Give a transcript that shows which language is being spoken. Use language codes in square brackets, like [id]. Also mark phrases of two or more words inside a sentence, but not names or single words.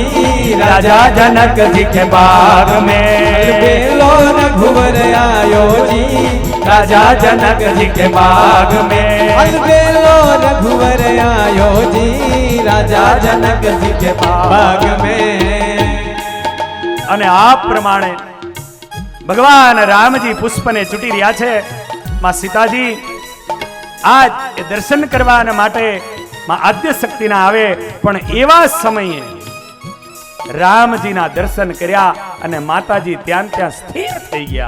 [hi] राजा जनक जी के बाग में, अलबेलो रघुवर आयो जी राजा जनक जी के बाग में, अलबेलो रघुवर आयो जी राजा जनक जी के बाग में। [gu] અને આ પ્રમાણે ભગવાન રામજી પુષ્પને ચૂંટી રહ્યા છે। માં સીતાજી આજ એ દર્શન કરવા માટે માં આદ્ય શક્તિના આવે, પણ એવા સમયે રામજીના દર્શન કર્યા અને માતાજી ત્યાં ત્યાં સ્થિર થઈ ગયા।